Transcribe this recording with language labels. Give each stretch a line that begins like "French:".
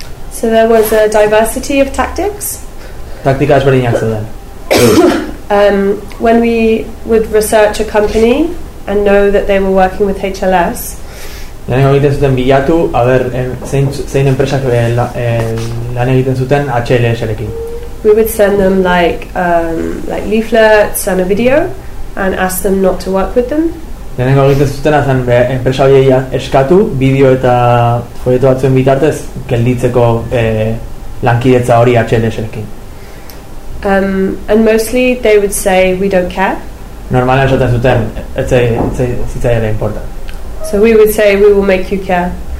English: So there was a diversity of tactics.
Basque: Taktika ezberdinak zeuden.
English: When we would research a company and know that they were working with HLS.
Basque: Lan egiten zuten bilatu, a ber, zein enpresak lan egiten zuten HLS-arekin.
English: We would send them like leaflets and a video and ask them not to work with them.
Basque: Lehenengo egiten zutena zen enpresa horiei eskatu bideo eta folleto batzuen bitartez gelditzeko lankidetza hori HLS-ekin.
English: And mostly they would say we don't care.
Basque: Normalan esaten zuten zitzaiera importa.
English: So we would say we will make you care.